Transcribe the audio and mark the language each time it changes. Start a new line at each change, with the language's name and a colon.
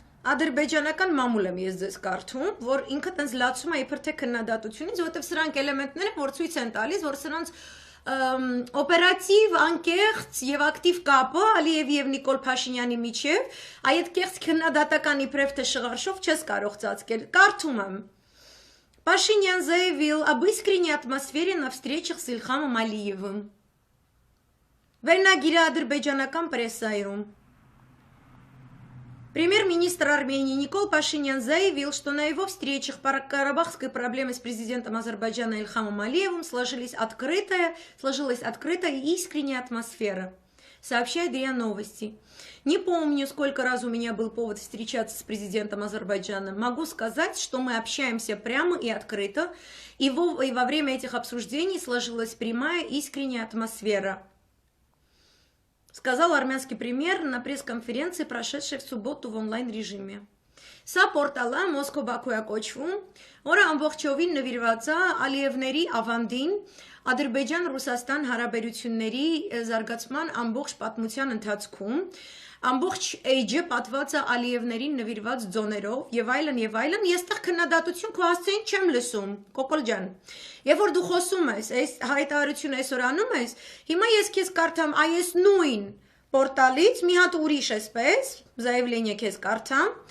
Armenian: ադրբեջանական մամուլ եմ ես ձեզ կարդում, որ ինքը տենց լացում է իբր թե քննադատությունից, որովհետեւ սրանք էլեմենտներ են, որ ցույց են տալիս, որ սրանց օպերատիվ, անկեղծ եւ ակտիվ կապը Ալիևի եւ Նիկոլ Փաշինյանի միջեւ, այդ կեղծ քննադատական իբրև թե շղարշով չես կարող ծածկել։ Կարդում եմ.
Russian: Пашинян заявил об искренней атмосфере на встречах с Ильхамом Алиевым.
Armenian: Վերնագիրը ադրբեջանական պրեսայում.
Russian: Премьер-министр Армении Никол Пашинян заявил, что на его встречах по карабахской проблеме с президентом Азербайджана Ильхамом Алиевым сложилась открытая и искренняя атмосфера. Сообщает РИА Новости. Не помню, сколько раз у меня был повод встречаться с президентом Азербайджана. Могу сказать, что мы общаемся прямо и открыто, и во время этих обсуждений сложилась прямая искренняя атмосфера. Сказал армянский премьер на пресс-конференции, прошедшей в субботу в онлайн-режиме.
Armenian: Սա պորտալը Մոսկվա-Բաքույա կոչվում, որը ամբողջովին նվիրված է Ալիևների ավանդին Ադրբեջան-Ռուսաստան հարաբերությունների զարգացման ամբողջ պատմության ընթացքում, ամբողջ էջը պատված է Ալիևներին նվիրված ձոներով եւ այլն, ես տեղ քննադատություն քո հասցեին չեմ լսում, Կոկոլ ջան։ Երբ որ դու խոսում ես, այս հայտարարությունը այսօր անում ես, հիմա ես քեզ կարդամ այս նույն պորտալից, մի հատ ուրիշ էսպես,
Russian: заявление
Armenian: քեզ կարդամ։